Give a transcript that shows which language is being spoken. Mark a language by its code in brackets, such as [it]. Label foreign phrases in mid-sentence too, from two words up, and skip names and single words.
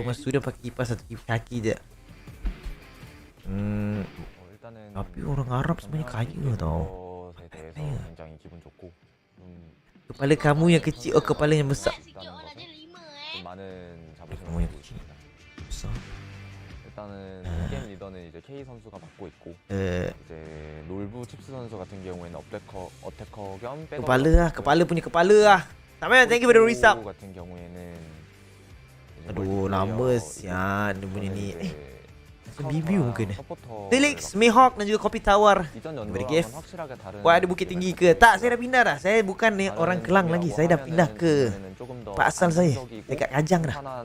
[ms] Rumah student pakai kipas satu kaki je. Tapi orang Arab sebenarnya kaya tau. Kaya. Kepala kamu yang kecil, kepala yang besar. Kamu yang kecil. Besar. [ko] 일단은 게임 리더는 이제 K 선수가 맡고 있고 이제 롤부 칩스 선수 같은 경우에는 어태커 겸 백업 [ms] kepala punya kepala lah. Tak payah, [en] thank you for the resub. [ko] 같은 경우에는 [ms] aduh lama sian dia punya ni. Bibiu mungkin Felix, Mihawk dan juga kopi tawar. Beri gift. Wah, ada Bukit Tinggi ke? Tak, saya dah pindah dah. Saya bukan ni orang Kelang lagi. Saya dah pindah ke tempat asal saya, dekat Kajang dah.